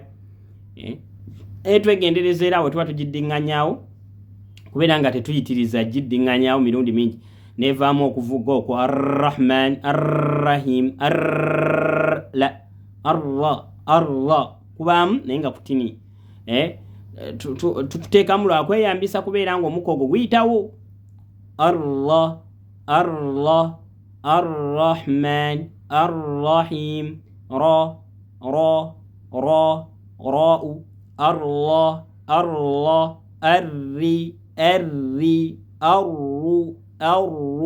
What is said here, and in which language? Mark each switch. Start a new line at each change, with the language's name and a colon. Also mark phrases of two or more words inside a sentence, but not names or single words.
Ganda: Twegendereza era bwe tuba tugiddiŋŋanyaawo kubeera nga tetuyitiriza giddiŋŋanyaawo mirundi mingi, nevaamu okuvuga okwo
Arabic: الرحمن الرحيم,
Ganda: la, arra, arra kubaamu naye nga kutini. Tuteekamu lwakweyambisa kubeera ng'omukka ogwo guyitawo.
Arabic: الله الله الرحمن الرحيم را را را راو الله الله ري ري رو رو.